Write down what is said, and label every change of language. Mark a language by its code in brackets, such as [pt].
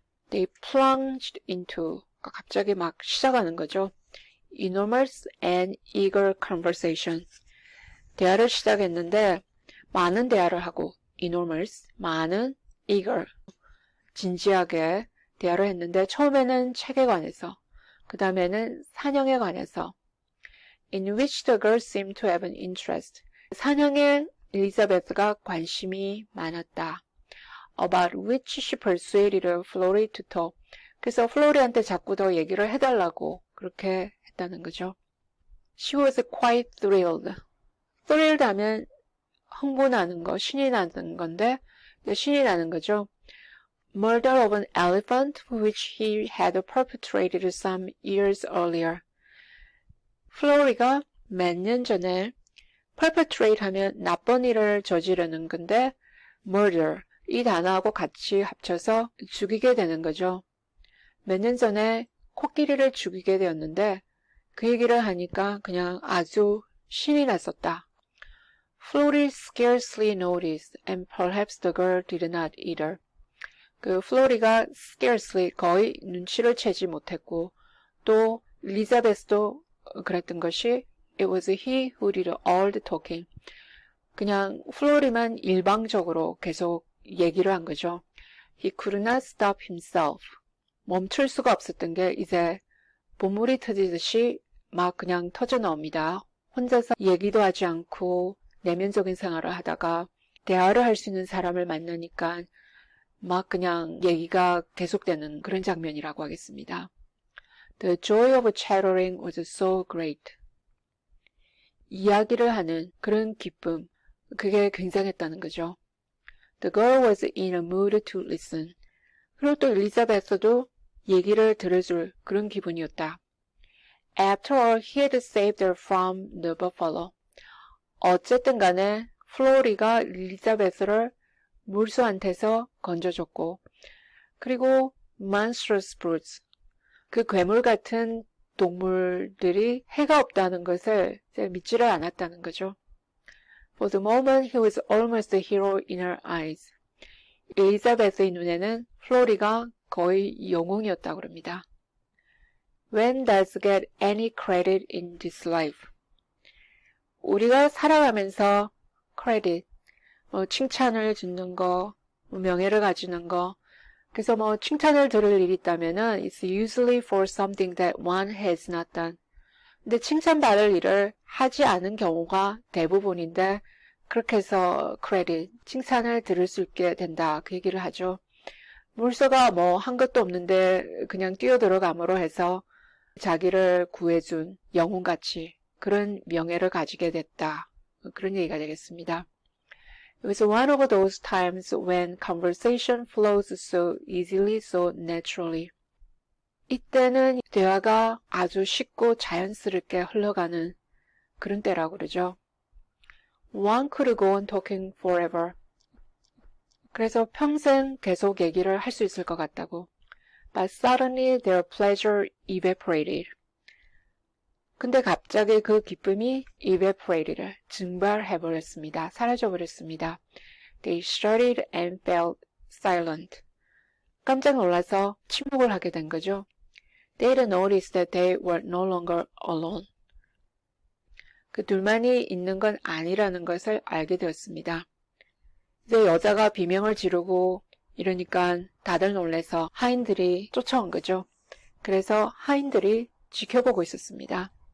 [en] They plunged into, [ko] 갑자기 막 시작하는 거죠. [en] Enormous and eager conversation. [ko] 대화를 시작했는데 많은 대화를 하고 enormous, 많은, eager, 진지하게 대화를 했는데 처음에는 책에 관해서, 그 다음에는 사냥에 관해서 [en] in which the girl seemed to have an interest. [ko] 사냥에 엘리자베스가 관심이 많았다. [en] About which she persuaded Florrie to talk. [ko] 그래서 플로리한테 자꾸 더 얘기를 해달라고 그렇게 했다는 거죠. [en] She was quite thrilled. [ko] thrilled 하면 흥분하는 거, 신이 나는 건데 신이 나는 거죠. [en] Murder of an elephant which he had perpetrated some years earlier. [ko] 플로리가 몇 년 전에 perpetrate 하면 나쁜 일을 저지르는 건데 murder 이 단어하고 같이 합쳐서 죽이게 되는 거죠. 몇 년 전에 코끼리를 죽이게 되었는데 그 얘기를 하니까 그냥 아주 신이 났었다. [en] Florrie scarcely noticed and perhaps the girl did not either. [ko] 그 플로리가 scarcely 거의 눈치를 채지 못했고 또 엘리자베스도 그랬던 것이 [en] it was he who did all the talking. [ko] 그냥 플로리만 일방적으로 계속 얘기를 한 거죠. [en] He could not stop himself. [ko] 멈출 수가 없었던 게 이제 보물이 터지듯이 막 그냥 터져 나옵니다. 혼자서 얘기도 하지 않고 내면적인 생활을 하다가 대화를 할 수 있는 사람을 만나니까 막 그냥 얘기가 계속되는 그런 장면이라고 하겠습니다. [en] The joy of chattering was so great. [ko] 이야기를 하는 그런 기쁨, 그게 굉장했다는 거죠. [en] The girl was in a mood to listen. [ko] 그리고 또 엘리자베스도 얘기를 들어줄 그런 기분이었다. [en] After all, he had saved her from the buffalo. [ko] 어쨌든 간에 플로리가 엘리자베스를 물소한테서 건져줬고 그리고 monstrous brutes, 그 괴물 같은 동물들이 해가 없다는 것을 믿지를 않았다는 거죠. [en] For the moment he was almost a hero in her eyes. [ko] 엘리자베스의 눈에는 플로리가 거의 영웅이었다고 합니다. [en] When does get any credit in this life? [ko] 우리가 살아가면서 credit, 칭찬을 듣는 거, 명예를 가지는 거, 그래서 칭찬을 들을 일이 있다면은 [en] it's usually for something that one has not done. [ko] 근데 칭찬받을 일을 하지 않은 경우가 대부분인데 그렇게 해서 credit, 칭찬을 들을 수 있게 된다 그 얘기를 하죠. 물소가 한 것도 없는데 그냥 뛰어들어감으로 해서 자기를 구해준 영웅같이 그런 명예를 가지게 됐다. 그런 얘기가 되겠습니다. [en] It was one of those times when conversation flows so easily, so naturally. [ko] 이때는 대화가 아주 쉽고 자연스럽게 흘러가는 그런 때라고 그러죠. [en] One could go on talking forever. [ko] 그래서 평생 계속 얘기를 할 수 있을 것 같다고. [en] But suddenly their pleasure evaporated. [ko] 근데 갑자기 그 기쁨이 evaporated, 증발해버렸습니다. 사라져버렸습니다. [en] They started and fell silent. [ko] 깜짝 놀라서 침묵을 하게 된 거죠. [en] They noticed that they were no longer alone. [ko] 그 둘만이 있는 건 아니라는 것을 알게 되었습니다. 이제 여자가 비명을 지르고 이러니까 다들 놀라서 하인들이 쫓아온 거죠. 그래서 하인들이 지켜보고 있었습니다.